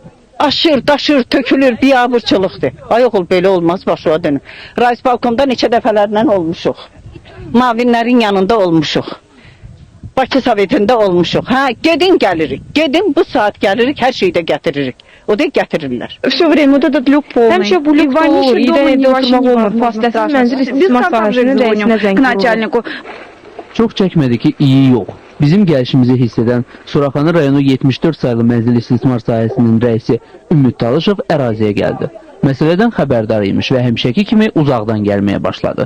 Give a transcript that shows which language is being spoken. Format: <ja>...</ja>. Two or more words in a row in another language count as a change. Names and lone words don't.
<az>Aşır, daşır, tökülür, biabırçılıqdır. Ay oğul, belə olmaz, başa dönüm. Rais balkonda neçə dəfələrlə olmuşuq. Mavinlərin yanında olmuşuq. Bakı Sovetində olmuşuq. Hə, gedin gəlirik. Gedin, bu saat gəlirik, hər şeyi də gətiririk. O da gətirirlər.</az> <ru>Все время вот этот люк полный.</ru> <az>Həmişə bu lük olur, idarədə oturmaq olmur. Fasiləsiz mənzil istismar sahəsinin rəisinə zəng vurur. Çox çəkmədi ki, iyi yox. Bizim gəlişimizi hiss edən Suraxanı rayonu 74 sayılı mənzil istismar sahəsinin rəisi Ümid Talışov əraziyə gəldi. Məsələdən xəbərdar imiş və həmişəki kimi uzaqdan gəlməyə başladı.</az>